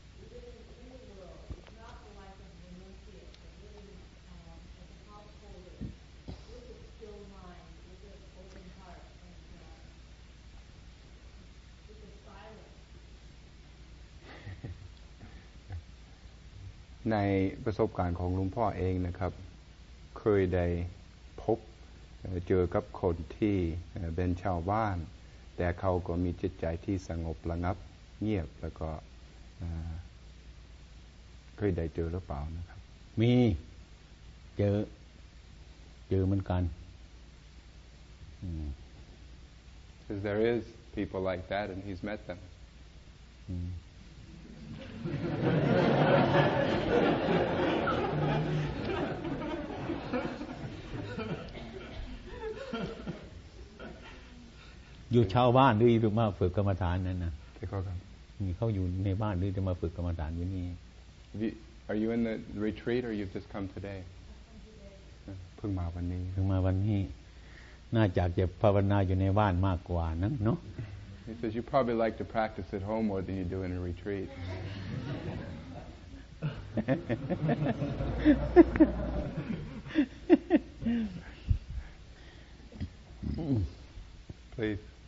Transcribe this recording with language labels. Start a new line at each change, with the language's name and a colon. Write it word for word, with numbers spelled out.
English: living in the world, not the life of the renunciate, but living um, as a top holder, with a still mind, with an open heart, and uh, with a silence,
Thai: ในประสบการณ์ของหลวงพ่อเองนะครับเคยได้พบเจอกับคนที่เป็นชาวบ้านแต่เขาก็มีจิตใจที่สงบระงับเงียบแล้วก็เคยได้เจอหรือเปล่านะครับ มีเจอเจอเหมือนกัน
English: because there is people like that and he's met them
Thai: อยู่ชาวบ้านหรือมาฝึกกรรมฐานนั่นนะ ใช่ครับ มีเขาอยู่ในบ้านหรือจะมาฝึกกรรมฐานอยู่นี่
English: Are you in the retreat or you've just come today
Thai: เพิ่งมาวันนี้ เพิ่งมาวันนี้น่าจะจะภาวนาอยู่ในบ้านมากกว่านะเนาะ
English: He says you probably like to practice at home more than you do in a retreat Please